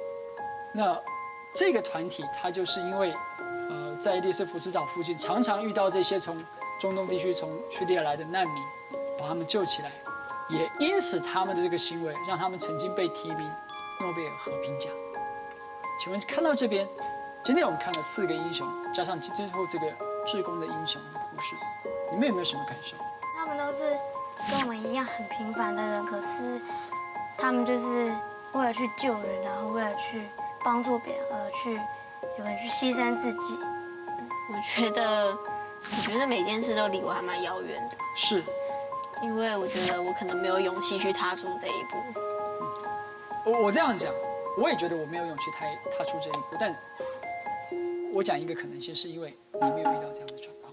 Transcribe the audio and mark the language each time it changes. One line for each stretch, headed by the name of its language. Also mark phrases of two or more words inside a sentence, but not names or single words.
Chinese: 那這個團體，它就是因為，在利斯福斯島附近，常常遇到這些從中東地區、從敘利亞來的難民，把他們救起來。也因此，他們的這個行為，讓他們曾經被提名諾貝爾和平獎。請問看到這邊，今天我們看了4個英雄，加上最後這個志工的英雄的故事，你們有沒有什麼感受？他們都是跟我們一樣很平凡的人，可是他們就是為了去救人，然後為了去幫助別人而去，有人去犧牲自己。我覺得每件事都離我還蠻遙遠的，是，因為我覺得我可能沒有勇氣去踏出這一步。我這樣講，我也覺得我沒有勇氣踏出這一步，但我講一個可能性，是因為你沒有遇到這樣的狀況。